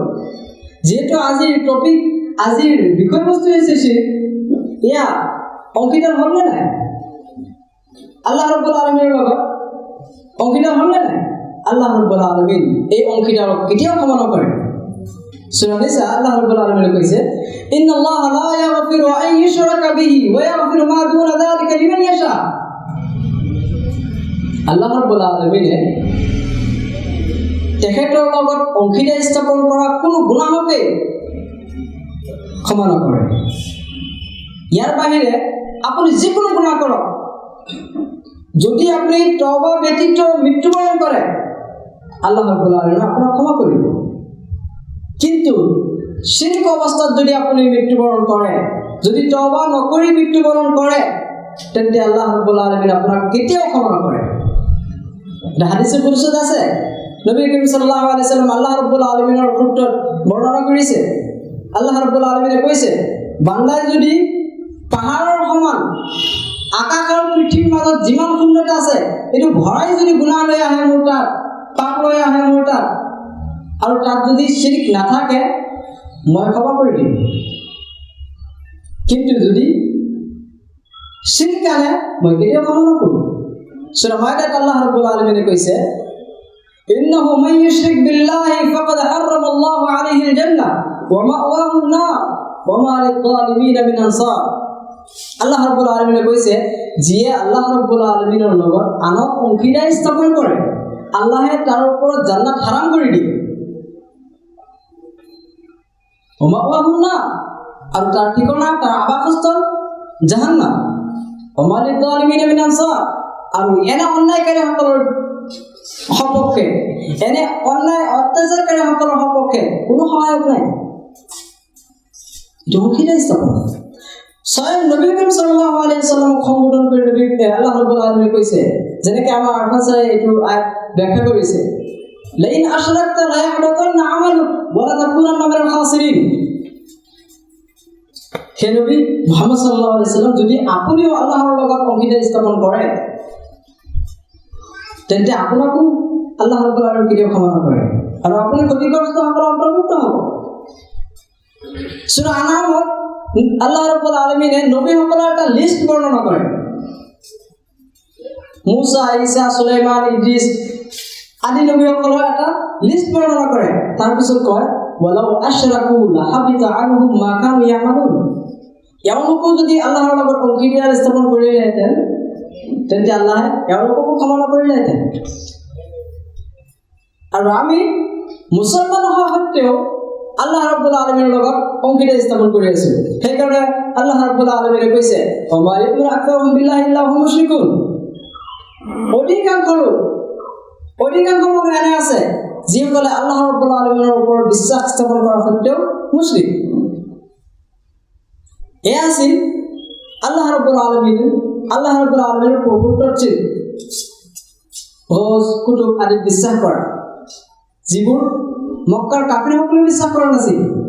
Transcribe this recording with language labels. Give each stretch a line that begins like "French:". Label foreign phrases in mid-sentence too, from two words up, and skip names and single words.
Assamese: যিহেতু আজিৰ বিষয়বস্তু হৈছে শিৰক, এয়া অংশীদাৰ হ'লনে নাই? আল্লাহ ৰাব্বুল আলামিনৰ লগত অংশীদাৰ হ'লনে নাই? আল্লাহ ৰাব্বুল আলামিন এই অংশীদাৰক কেতিয়াও ক্ষমা নকৰে। সূৰা নিসা আল্লাহ ৰাব্বুল আলামিনে কৈছে,
Arabic: إن الله لا يغفر أن يشرك به ويغفر ما دون ذلك لمن يشاء.
Assamese: আল্লাহ ৰাব্বুল আলামিনে তেখেতৰ লগত অংশীদাৰ স্থাপন কৰা কোনো গুনাহকে ক্ষমা নকৰে। ইয়াৰ বাহিৰে আপুনি যিকোনো গুনাহ কৰক, যদি আপুনি তওবা ব্যতীত মৃত্যুবৰণ কৰে, আল্লাহ ৰাব্বুল আলামিনে আপোনাক ক্ষমা কৰিব। কিন্তু শিৰক অৱস্থাত যদি আপুনি মৃত্যুবৰণ কৰে, যদি তওবা নকৰি মৃত্যুবৰণ কৰে, তেন্তে আল্লাহ ৰাব্বুল আলামিনে আপোনাক কেতিয়াও ক্ষমা নকৰে। হাদিসে কুদসিত আছে, নবী কৰীম
Arabic: صلى الله عليه وسلم
Assamese: আল্লাহ ৰাব্বুল আলামিনৰ ক্ষেত্ৰত বৰ্ণনা কৰিছে। আল্লাহ ৰাব্বুল আলামিনে কৈছে, বান্দাই যদি পাহাৰৰ সমান আকাশ আৰু পৃথিৱীৰ মাজত যিমান শূন্যতা আছে, এইটো ভৰাই যদি গুনাহ লৈ আহে মোৰ তাত, পাপ লৈ আহে মোৰ তাত আৰু তাত যদি শিৰক নাথাকে মই ক্ষমা কৰি দিম, কিন্তু যদি শিৰক আনে মই কেতিয়াও ক্ষমা নকৰোঁ। সূৰা মাইদাত আল্লাহ ৰাব্বুল আলামিনে কৈছে
Arabic: إنه من يشرك بالله فقد حرم الله عليه الجنة ومأواه النار وما للظالمين من أنصار.
Assamese: আল্লাহ রাব্বুল আলামিনে কৈছে যিয়ে আল্লাহ ৰাব্বুল আলামিনৰ লগত আনক অংশীদাৰ স্থাপন কৰে আল্লাহে তাৰ ওপৰত জান্নাত হাৰাম কৰি দিয়ে।
Arabic: ومأواه النار,
Assamese: আৰু তাৰ ঠিকনা তাৰ আবাসস্থল জাহান্নাম।
Arabic: وما للظالمين من أنصار,
Assamese: আৰু এনে অন্যায়কাৰীসকলৰ সপক্ষে, এনে অন্যায় অত্যাচাৰকাৰীসকলৰ সপক্ষে কোনো সহায়ক নাই। অংশীদাৰ স্থাপন। স্বয়ং নবী কৰীম
Arabic: صلى الله عليه وسلم
Assamese: সম্বোধন কৰি নবী আল্লাহ ৰাব্বুল আলামিনে কৈছে, যেনেকৈ আমাৰ আৰফাছাই এইটো ব্যাখ্যা কৰিছে,
Arabic: لئن أشركت ليحبطن عملك ولتكونن من الخاسرين.
Assamese: হে নবী মুহাম্মদ
Arabic: صلى الله عليه وسلم,
Assamese: যদি আপুনিও আল্লাহৰ লগত অংশীদাৰ স্থাপন কৰে তেন্তে আপোনাকো আল্লাহ ৰাব্বুল আলামিনে কেতিয়াও ক্ষমা নকৰে আৰু আপুনি ক্ষতিগ্ৰস্তসকলৰ অন্তৰ্ভুক্ত হ'ব। সূৰা আনামত আল্লাহ ৰাব্বুল আলামিনে নবীসকলৰ এটা লিষ্ট বৰ্ণনা কৰে। মুসা, ঈসা, সুলাইমান, ইদ্ৰিছ আদি নবীসকলৰ এটা লিষ্ট বৰ্ণনা কৰে। তাৰপিছত কয়
Arabic: ولو أشركوا لحبط عنهم ما كانوا يعملون.
Assamese: এওঁলোকেও যদি আল্লাহৰ লগত অংশীদাৰ স্থাপন কৰিলেহেঁতেন তেন্তে আল্লাহে এওঁলোককো ক্ষমা নকৰিলেহেঁতেন। আৰু আমি মুছলমান হোৱা সত্ত্বেও আল্লাহ ৰাব্বুল আলামিনৰ লগত অংশীদাৰ স্থাপন কৰি আছো। সেইকাৰণে আল্লাহ ৰাব্বুল আলামিনে কৈছে
Arabic: وما يكون أكثرهم بالله إلا هم مشركون.
Assamese: অধিকাংশ লোক এনে আছে যিসকলে আল্লাহ ৰাব্বুল আলামিনৰ ওপৰত বিশ্বাস স্থাপন কৰা সত্ত্বেও মুশৰিক। এয়া আছিল আল্লাহ ৰাব্বুল আলামিনৰ প্ৰভুত্বৰ চিন গজ কুতুব আদি বিশ্বাস কৰা, যিবোৰ মক্কাৰ কাফিৰসকলে বিশ্বাস কৰা নাছিল।